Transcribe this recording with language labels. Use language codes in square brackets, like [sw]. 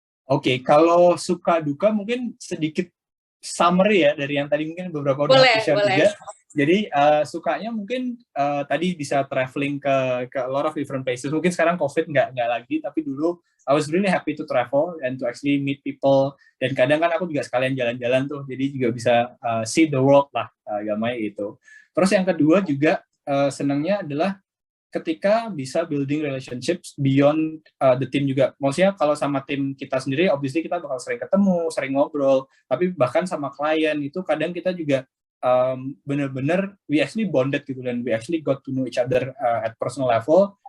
[id] Oke, kalau suka duka mungkin sedikit summary ya dari yang tadi mungkin beberapa udah share juga. Jadi sukanya mungkin tadi bisa traveling ke [en] a lot of different places. [id] Mungkin sekarang COVID nggak lagi, tapi dulu [en] I was really happy to travel and to actually meet people. [id] Dan kadang kan aku juga sekalian jalan-jalan tuh, jadi juga bisa [en] see the world [id] lah, gamanya itu. Terus yang kedua juga senangnya adalah ketika bisa [en] building relationships beyond the team [id] juga. Maksudnya kalau sama tim kita sendiri, obviously kita bakal sering ketemu, sering ngobrol, tapi bahkan sama klien itu kadang kita juga benar-benar [en] we actually bonded [id] gitu, dan [en] we actually got to know each other at personal level.